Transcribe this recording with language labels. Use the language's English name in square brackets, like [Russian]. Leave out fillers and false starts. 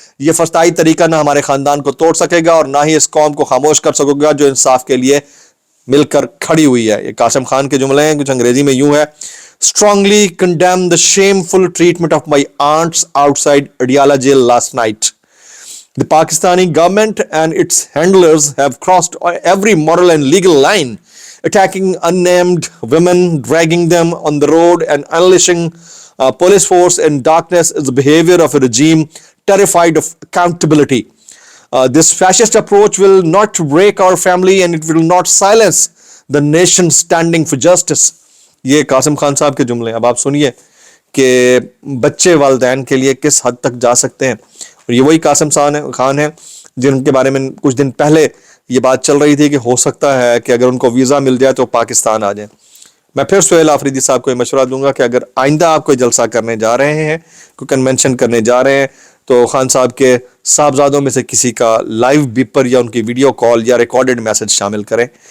[Urdu] یہ فسطائی طریقہ نہ ہمارے خاندان کو توڑ سکے گا اور نہ ہی اس قوم کو خاموش کر سکے گا جو انصاف کے لیے مل کر کھڑی ہوئی ہے. یہ قاسم خان کے جملے ہیں, کچھ انگریزی میں یوں ہے: [English] strongly condemn the shameful treatment of my aunts outside Adiala jail last night. The Pakistani government and its handlers have crossed every moral and legal line, attacking unnamed women, dragging them on the road, and unleashing police force in darkness is the behavior of a regime terrified of accountability. This fascist approach will not break our family and it will not silence the nation standing for justice. [Urdu] یہ قاسم خان صاحب کے جملے. اب آپ سنیے کہ بچے والدین کے لیے کس حد تک جا سکتے ہیں. اور یہ وہی قاسم خان ہیں جن کے بارے میں کچھ دن پہلے یہ بات چل رہی تھی کہ ہو سکتا ہے کہ اگر ان کو ویزا مل جائے تو پاکستان آ جائیں. میں پھر سہیل آفریدی صاحب کو یہ مشورہ دوں گا کہ اگر آئندہ آپ کوئی جلسہ کرنے جا رہے ہیں, کوئی کنونشن کرنے جا رہے ہیں, تو خان صاحب کے صاحبزادوں میں سے کسی کا لائیو بیپر یا ان کی ویڈیو کال یا ریکارڈڈ میسج شامل کریں.